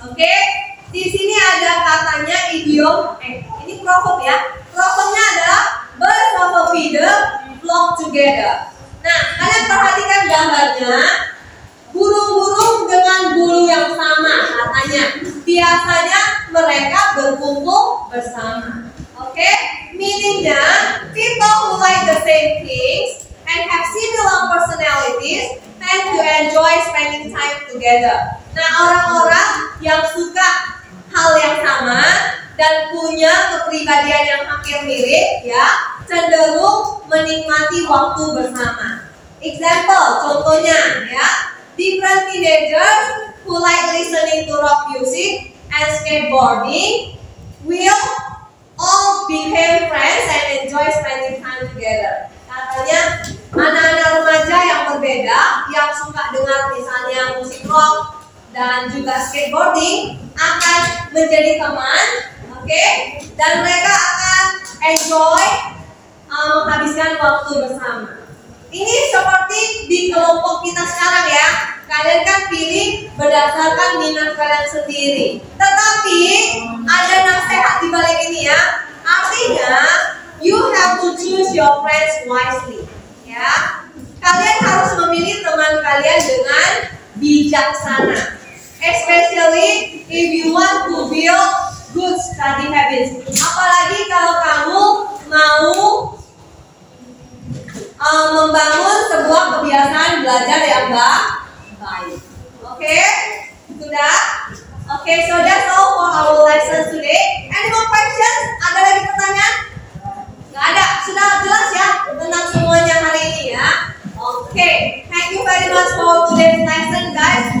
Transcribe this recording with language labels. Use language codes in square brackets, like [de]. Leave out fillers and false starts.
[id] Oke? Di sini ada katanya idiom. Ini proverb ya. Proverbnya adalah [en] birds of a feather flock together. [id] Nah, kalian perhatikan gambarnya. Burung-burung dengan bulu yang sama katanya. Biasanya mereka berkumpul bersama. Oke? [en] Meaningnya, people who like the same things and have similar personalities tend to enjoy spending time together. [id] Nah, orang-orang yang suka hal yang sama dan punya kepribadian yang hampir mirip ya, cenderung menikmati waktu bersama. [en] Example, [id] contohnya ya, [en] different teenagers who like listening to rock music and skateboarding will all become friends and enjoy spending time together. [id] Katanya anak-anak remaja yang berbeda yang suka dengar misalnya musik rock dan juga skateboarding akan menjadi teman, oke? Dan mereka akan enjoy menghabiskan waktu bersama. Ini seperti di kelompok kita sekarang ya. Kalian kan pilih berdasarkan minat kalian sendiri. Tetapi ada nasihat di balik ini ya. Artinya [en] you have to choose your friends wisely. [id] Ya. Kalian harus memilih teman kalian dengan bijaksana. [en] Especially if you want to build good study habits. [id] Apalagi kalau kamu mau membangun sebuah kebiasaan belajar yang baik. Oke? Sudah? [en] Oke, so that's all for our lesson today. Any more questions? [id] Ada lagi pertanyaan? Nggak ada. Sudah jelas ya tentang semuanya hari ini ya. [en] Oke, thank you very much for today's lesson guys.